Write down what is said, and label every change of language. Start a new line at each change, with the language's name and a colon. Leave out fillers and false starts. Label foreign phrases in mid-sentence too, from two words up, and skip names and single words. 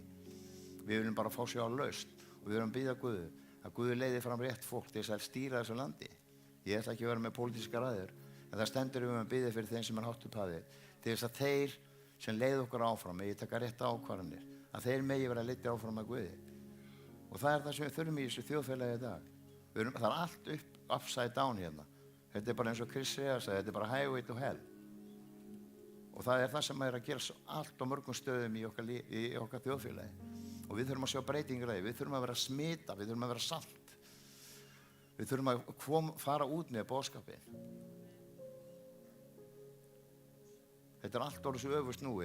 Icelandic: Við viljum bara fá sér á lausn og við erum að biðja Guð að Guð leiði fram rétt fólk til þess að stýra þessu landi. Ég ætla ekki að vera með pólitískar ræður, en það stendur við að biðja fyrir þeim sem er hátt upp hafið, til þess að þeir sem leiða okkur áfram megi taka rétt ákvarðanir, að þeir megi vera leiddir áfram að Guði. Og það er það sem við þurfum í þessu þjóðfélagi í dag. Það er allt
English: upside down
Icelandic: hérna. Þetta er bara eins og Chris Rea sagði, þetta er bara highway to hell. Og það er það sem er að gera allt á mörgum stöðum í okkar þjóðfélagi. Og við þurfum að sjá breytingar í, við þurfum að vera smita, við þurfum að vera salt. Við þurfum að fara út með boðskapinn. Þetta er allt orðið svo öfugsnúið.